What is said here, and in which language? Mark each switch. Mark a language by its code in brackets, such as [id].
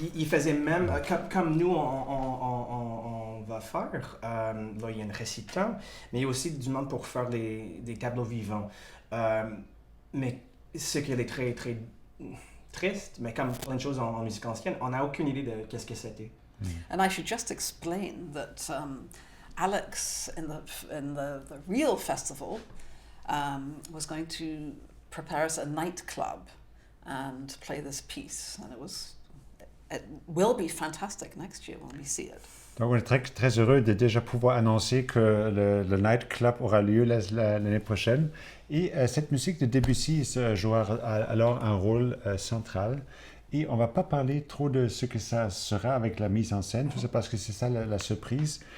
[fr] Il faisait même, comme nous, on va faire, là, il y a un récitant, mais il y a aussi du monde pour faire des tableaux vivants. Mais ce qui est très, très triste, mais comme plein de choses en musique ancienne, on n'a aucune idée de qu'est-ce que c'était. [en] And I should just explain that Aleks in the real festival was going to prepare us a nightclub and play this piece, and it will be fantastic next year when we see it. [fr] Donc on est très, très heureux de déjà pouvoir annoncer que le nightclub aura lieu l'année prochaine. Et cette musique de Debussy jouera alors un rôle central. Et on ne va pas parler trop de ce que ça sera avec la mise en scène, tout ça parce que c'est ça la surprise.